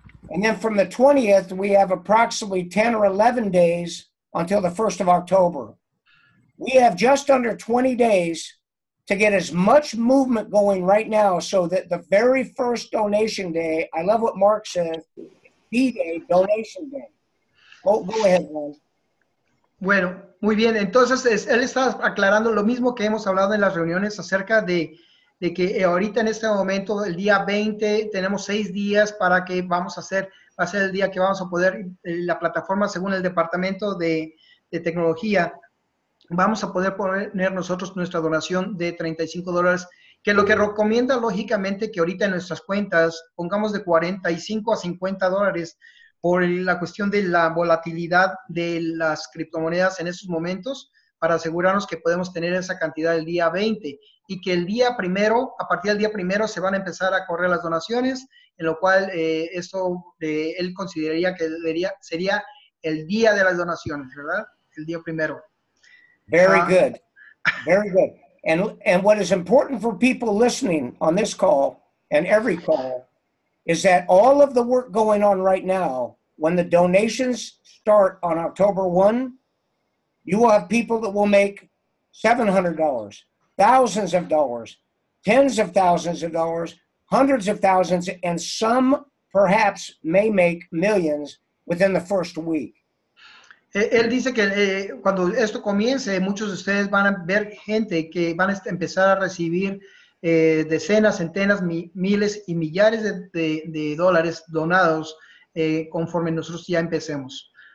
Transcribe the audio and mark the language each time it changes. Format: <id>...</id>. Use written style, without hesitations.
<en>And then from the 20th, we have approximately 10 or 11 days until the 1st of October. We have just under 20 days to get as much movement going right now so that the very first donation day, I love what Mark says, D-Day, donation day. Go ahead, Juan.</en> <es>Bueno, muy bien. Entonces, él está aclarando lo mismo que hemos hablado en las reuniones acerca de que ahorita en este momento, el día 20, tenemos 6 días para que va a ser el día que vamos a poder, la plataforma según el Departamento de Tecnología, vamos a poder poner nosotros nuestra donación de $35, que lo que recomienda lógicamente que ahorita en nuestras cuentas pongamos de $45 a $50 por la cuestión de la volatilidad de las criptomonedas en estos momentos, para asegurarnos que podemos tener esa cantidad el día 20 y que el día primero, a partir del día primero se van a empezar a correr las donaciones, en lo cual esto él consideraría que sería el día de las donaciones, ¿verdad? El día primero.</es> <en>Very good. Very good. And what is important for people listening on this call and every call is that all of the work going on right now, when the donations start on October 1, you will have people that will make $700, thousands of dollars, tens of thousands of dollars, hundreds of thousands, and some perhaps may make millions within the first week.</en> <es>Él dice que cuando esto comience, muchos de ustedes van a ver gente que van a empezar a recibir decenas, centenas, miles y millares de dólares donados conforme nosotros ya empecemos.</es>